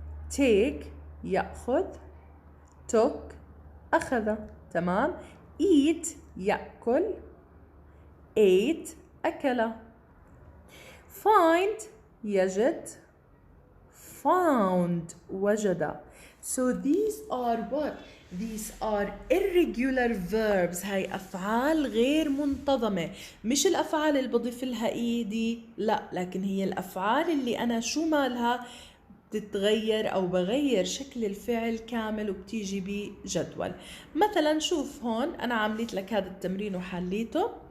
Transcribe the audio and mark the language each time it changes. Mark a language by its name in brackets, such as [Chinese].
[Arabic] take يأخذ، took أخذ. تمام. eat يأكل، ate أكل. find يجد، found وجد. [English] So these are what? These are irregular verbs. [Arabic] هاي أفعال غير منتظمة، مش الأفعال اللي بضيف لها إيدي، لا، لكن هي الأفعال اللي أنا شو مالها بتتغير أو بغير شكل الفعل كامل وبتيجي بجدول. مثلا شوف هون أنا عملت لك هذا التمرين وحليته.